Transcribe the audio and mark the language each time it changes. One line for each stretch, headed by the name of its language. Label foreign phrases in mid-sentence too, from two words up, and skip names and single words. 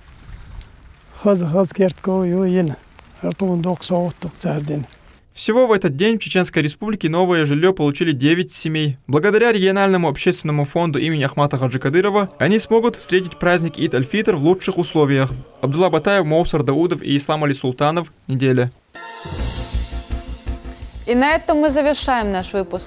Russian: خز كيرتكو يوين رتون دوك صوت دوك تاردين. Всего в этот день в Чеченской Республике новое жилье получили 9 семей. Благодаря региональному общественному фонду имени Ахмата Хаджи Кадырова они смогут встретить праздник Ид-аль-Фитр в лучших условиях. Абдулла Батаев, Моусар Даудов и Ислам Али Султанов. Неделя. И на этом мы завершаем наш выпуск.